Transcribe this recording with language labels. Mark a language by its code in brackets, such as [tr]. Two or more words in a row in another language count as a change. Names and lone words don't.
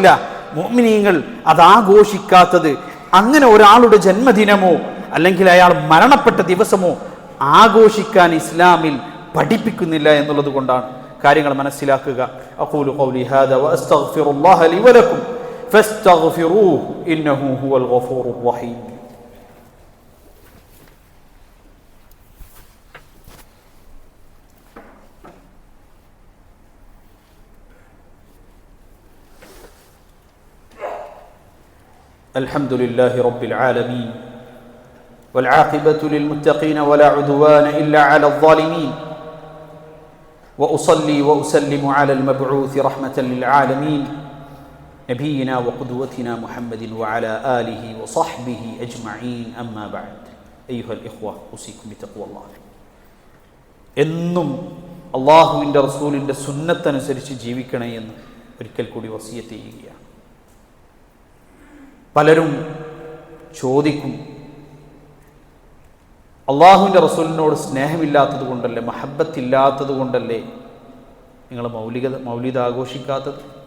[ml] മുഅ്മിനീങ്ങൾ അത് ആഘോഷിക്കാത്തത് അങ്ങനെ ഒരാളുടെ ജന്മദിനമോ അല്ലെങ്കിൽ അയാൾ മരണപ്പെട്ട ദിവസമോ ആഘോഷിക്കാൻ ഇസ്ലാമിൽ പഠിപ്പിക്കുന്നില്ല എന്നുള്ളത് കൊണ്ടാണ്. കാര്യങ്ങൾ മനസ്സിലാക്കുക. [ar] أقول قولي هذا وأستغفر الله لي ولكم فاستغفروه إنه هو الغفور الرحيم. الحمد لله رب العالمين والعاقبة للمتقين ولا عدوان إلا على الظالمين وأصلي وأسلم على المبعوث رحمة للعالمين نبينا وقدوتنا محمد وعلى آله وصحبه أجمعين أما بعد أيها الإخوة أوصيكم بتقوى الله. [ml] എന്നും അല്ലാഹുവിൻ്റെ റസൂലിൻ്റെ സുന്നത്തനുസരിച്ച് ജീവിക്കണേ എന്ന് ഒരിക്കൽ കൂടി വസിയത്ത് ചെയ്യുകയാണ്. പലരും ചോദിക്കും, അള്ളാഹുവിൻ്റെ റസൂലിനോട് സ്നേഹമില്ലാത്തത് കൊണ്ടല്ലേ, മഹബത്തില്ലാത്തത് കൊണ്ടല്ലേ നിങ്ങൾ മൗലിദ് ആഘോഷിക്കാത്തത്?